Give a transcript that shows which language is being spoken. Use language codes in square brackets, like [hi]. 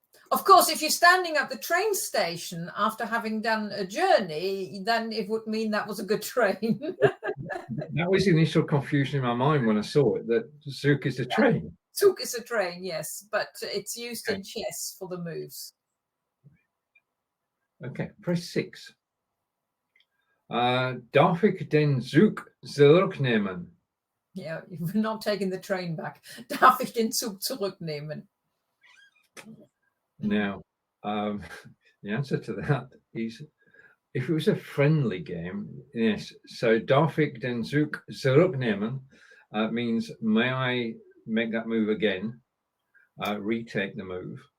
[en] Of course, if you're standing at the train station after having done a journey, then it would mean that was a good train. That was the initial confusion in my mind when I saw it, that Zug is a train. Zug is a train, yes, but it's used in chess for the moves. Okay, press 6. [de] Darf ich den Zug zurücknehmen? [en] Yeah, you've not taken the train back. [de] Darf ich den Zug zurücknehmen? [en] Now, the answer to that is, if it was a friendly game, yes. So [de] darf ich den Zug zurücknehmen [en] means, may I make that move again, retake the move.